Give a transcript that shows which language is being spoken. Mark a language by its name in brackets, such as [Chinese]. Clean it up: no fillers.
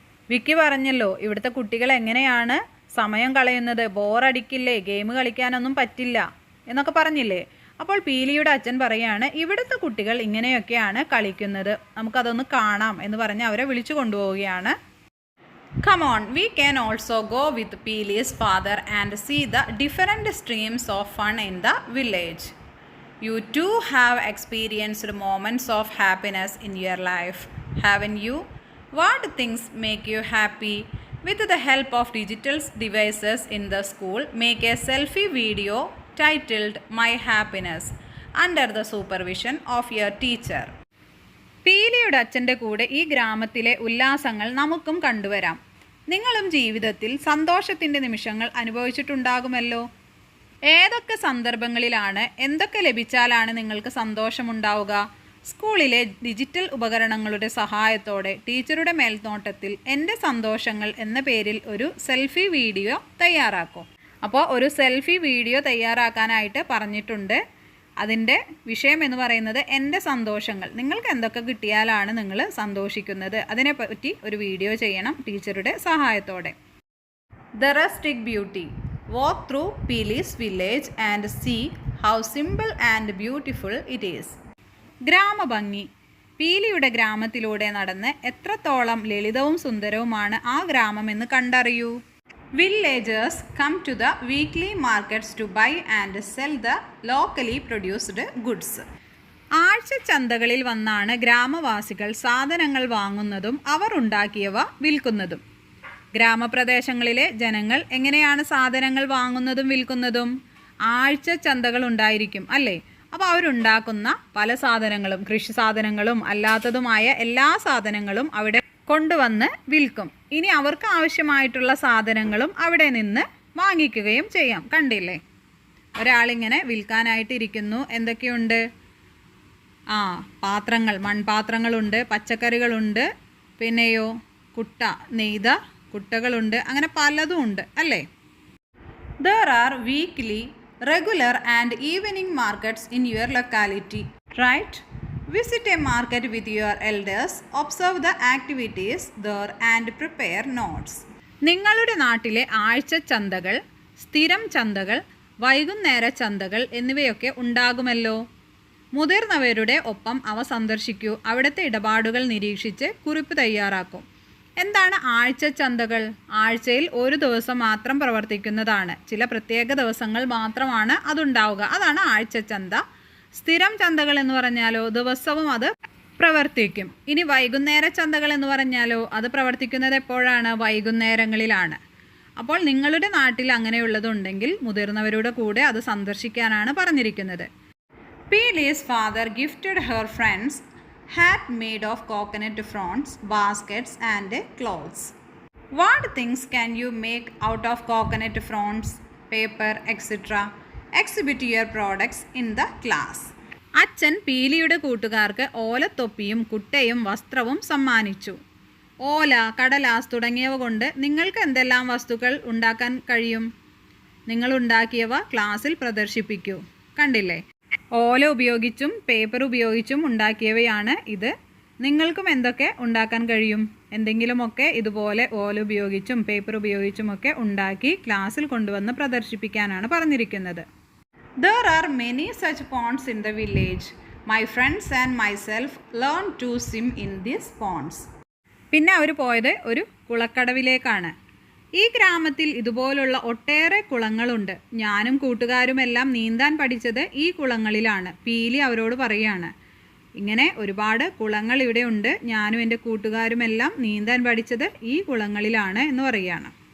[Malayalam] വിക്കി പറഞ്ഞല്ലോ ഇവിടുത്തെ കുട്ടികൾ എങ്ങനെയാണ് സമയം കളയുന്നത്, ബോറടിക്കില്ലേ, ഗെയിം കളിക്കാനൊന്നും പറ്റില്ല എന്നൊക്കെ പറഞ്ഞില്ലേ. അപ്പോൾ പീലിയുടെ അച്ഛൻ പറയാണ്, ഇവിടുത്തെ കുട്ടികൾ ഇങ്ങനെയൊക്കെയാണ് കളിക്കുന്നത്, നമുക്കതൊന്ന് കാണാം എന്ന് പറഞ്ഞ് അവരെ വിളിച്ചു കൊണ്ടുപോവുകയാണ്. [English] Come on, we can also go with Peely's father and see the different streams of fun in the village. You too have experienced moments of happiness in your life, haven't you? What things make you happy? With the help of digital devices in the school, make a selfie video titled My Happiness under the supervision of your teacher. [Malayalam] പീലിയുടെ അച്ഛൻ്റെ കൂടെ ഈ ഗ്രാമത്തിലെ ഉല്ലാസങ്ങൾ നമുക്കും കണ്ടുവരാം. നിങ്ങളും ജീവിതത്തിൽ സന്തോഷത്തിൻ്റെ നിമിഷങ്ങൾ അനുഭവിച്ചിട്ടുണ്ടാകുമല്ലോ. ഏതൊക്കെ സന്ദർഭങ്ങളിലാണ്, എന്തൊക്കെ ലഭിച്ചാലാണ് നിങ്ങൾക്ക് സന്തോഷമുണ്ടാവുക? സ്കൂളിലെ ഡിജിറ്റൽ ഉപകരണങ്ങളുടെ സഹായത്തോടെ ടീച്ചറുടെ മേൽനോട്ടത്തിൽ എൻ്റെ സന്തോഷങ്ങൾ എന്ന പേരിൽ ഒരു സെൽഫി വീഡിയോ തയ്യാറാക്കും. അപ്പോൾ ഒരു സെൽഫി വീഡിയോ തയ്യാറാക്കാനായിട്ട് പറഞ്ഞിട്ടുണ്ട്. അതിൻ്റെ വിഷയം എന്ന് പറയുന്നത് എൻ്റെ സന്തോഷങ്ങൾ. നിങ്ങൾക്ക് എന്തൊക്കെ കിട്ടിയാലാണ് നിങ്ങൾ സന്തോഷിക്കുന്നത്, അതിനെപ്പറ്റി ഒരു വീഡിയോ ചെയ്യണം ടീച്ചറുടെ സഹായത്തോടെ. [English] The rustic beauty. Walk through Peeli's village and see how simple and beautiful it is. ഗ്രാമഭംഗി. [Malayalam] പീലിയുടെ ഗ്രാമത്തിലൂടെ നടന്ന് എത്രത്തോളം ലളിതവും സുന്ദരവുമാണ് ആ ഗ്രാമമെന്ന് കണ്ടറിയൂ. [English] Villagers come to the weekly markets to buy and sell the locally produced goods. [Malayalam] ആഴ്ച ചന്തകളിൽ വന്നാണ് ഗ്രാമവാസികൾ സാധനങ്ങൾ വാങ്ങുന്നതും അവർ ഉണ്ടാക്കിയവ വിൽക്കുന്നതും. ഗ്രാമപ്രദേശങ്ങളിലെ ജനങ്ങൾ എങ്ങനെയാണ് സാധനങ്ങൾ വാങ്ങുന്നതും വിൽക്കുന്നതും? ആഴ്ച ചന്തകൾ ഉണ്ടായിരിക്കും അല്ലേ? അപ്പോൾ അവരുണ്ടാക്കുന്ന പല സാധനങ്ങളും, കൃഷി സാധനങ്ങളും അല്ലാത്തതുമായ എല്ലാ സാധനങ്ങളും അവിടെ കൊണ്ടുവന്ന് വിൽക്കും. ഇനി അവർക്ക് ആവശ്യമായിട്ടുള്ള സാധനങ്ങളും അവിടെ നിന്ന് വാങ്ങിക്കുകയും ചെയ്യാം. കണ്ടില്ലേ, ഒരാളിങ്ങനെ വിൽക്കാനായിട്ട് ഇരിക്കുന്നു. എന്തൊക്കെയുണ്ട്? പാത്രങ്ങൾ, മൺപാത്രങ്ങളുണ്ട്, പച്ചക്കറികളുണ്ട്, പിന്നെയോ നെയ്ത കുട്ടകളുണ്ട്, അങ്ങനെ പലതും ഉണ്ട് അല്ലേ. [English] There are weekly, regular and evening markets in your locality, right? Visit a market with your elders, observe the activities there and prepare notes. [Malayalam] നിങ്ങളുടെ നാട്ടിലെ ആഴ്ച ചന്തകൾ, സ്ഥിരം ചന്തകൾ, വൈകുന്നേര ചന്തകൾ എന്നിവയൊക്കെ ഉണ്ടാകുമല്ലോ. മുതിർന്നവരുടെ ഒപ്പം അവ സന്ദർശിക്കൂ. അവിടുത്തെ ഇടപാടുകൾ നിരീക്ഷിച്ച് കുറിപ്പ് തയ്യാറാക്കും. എന്താണ് ആഴ്ച ചന്തകൾ? ആഴ്ചയിൽ ഒരു ദിവസം മാത്രം പ്രവർത്തിക്കുന്നതാണ്. ചില പ്രത്യേക ദിവസങ്ങൾ മാത്രമാണ് അതുണ്ടാവുക. അതാണ് ആഴ്ച ചന്ത. സ്ഥിരം ചന്തകൾ എന്ന് പറഞ്ഞാലോ ദിവസവും അത് പ്രവർത്തിക്കും. ഇനി വൈകുന്നേര ചന്തകൾ എന്ന് പറഞ്ഞാലോ അത് പ്രവർത്തിക്കുന്നത് എപ്പോഴാണ്? വൈകുന്നേരങ്ങളിലാണ്. അപ്പോൾ നിങ്ങളുടെ നാട്ടിൽ അങ്ങനെയുള്ളതുണ്ടെങ്കിൽ മുതിർന്നവരുടെ കൂടെ അത് സന്ദർശിക്കാനാണ് പറഞ്ഞിരിക്കുന്നത്. [English] Peely's father gifted her friends hat made of coconut fronds, baskets and clothes. What things can you make out of coconut fronds, paper, etc.? Exhibit your products in the class. [Malayalam] അച്ഛൻ പീലിയുടെ കൂട്ടുകാർക്ക് ഓലത്തൊപ്പിയും കുട്ടയും വസ്ത്രവും സമ്മാനിച്ചു. ഓല, കടലാസ് തുടങ്ങിയവ കൊണ്ട് നിങ്ങൾക്ക് എന്തെല്ലാം വസ്തുക്കൾ ഉണ്ടാക്കാൻ കഴിയും? നിങ്ങൾ ഉണ്ടാക്കിയവ ക്ലാസ്സിൽ പ്രദർശിപ്പിക്കൂ. കണ്ടില്ലേ, ഓല ഉപയോഗിച്ചും പേപ്പർ ഉപയോഗിച്ചും ഉണ്ടാക്കിയവയാണ് ഇത്. നിങ്ങൾക്കും എന്തൊക്കെ ഉണ്ടാക്കാൻ കഴിയും? എന്തെങ്കിലുമൊക്കെ ഇതുപോലെ ഓല ഉപയോഗിച്ചും പേപ്പർ ഉപയോഗിച്ചുമൊക്കെ ഉണ്ടാക്കി ക്ലാസ്സിൽ കൊണ്ടുവന്ന് പ്രദർശിപ്പിക്കാനാണ് പറഞ്ഞിരിക്കുന്നത്. [English] There are many such ponds in the village. My friends and myself learned to swim in these ponds. [Malayalam] പിന്നെ അവർ പോയത് ഒരു കുളക്കടവിലേക്കാണ്. ഈ ഗ്രാമത്തിൽ ഇതുപോലുള്ള ഒട്ടേറെ കുളങ്ങളുണ്ട്. ഞാനും കൂട്ടുകാരുമെല്ലാം നീന്താൻ പഠിച്ചത് ഈ കുളങ്ങളിലാണ്. പീലി അവരോട് പറയുകയാണ്. ഇങ്ങനെ ഒരുപാട് കുളങ്ങൾ ഇവിടെ ഉണ്ട്. ഞാനും എൻ്റെ കൂട്ടുകാരുമെല്ലാം നീന്താൻ പഠിച്ചത് ഈ കുളങ്ങളിലാണ് എന്ന് പറയുകയാണ്.